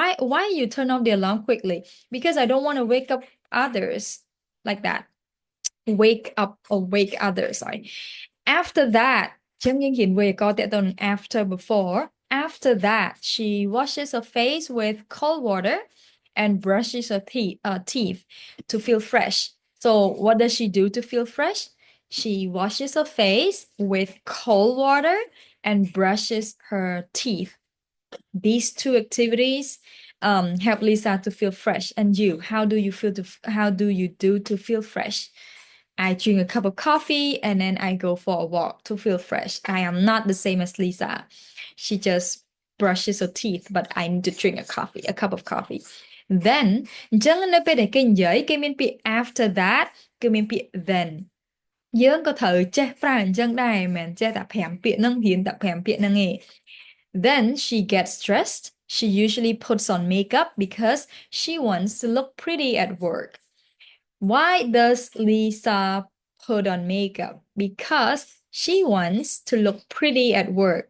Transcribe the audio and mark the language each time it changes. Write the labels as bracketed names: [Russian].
[English] why you turn off the alarm quickly because I don't want to wake up others like that wake up or wake others sorry after that [Khmer] ចឹងយើងហ៊ានវេយ្យាករណ៍តើតើ [English] after before after that she washes her face with cold water and brushes her teeth to feel fresh so what does she do to feel fresh she washes her face with cold water and brushes her teeth these two activities help Lisa to feel fresh and you how do you do to feel fresh I drink a cup of coffee and then I go for a walk to feel fresh. I am not the same as Lisa. She just brushes her teeth, but I need to drink a cup of coffee. [Khmer] Then អញ្ចឹងនៅពេលដែលគេនិយាយគេមានពាក្យ after that គឺមានពាក្យ then យើងក៏ត្រូវចេះប្រើអញ្ចឹងដែរមិនមែនចេះតែ5ពាក្យហ្នឹងរៀនតែ5ពាក្យហ្នឹងឯង [English] Then she gets dressed. She usually puts on makeup because she wants to look pretty at work. Why does Lisa put on makeup? Because she wants to look pretty at work.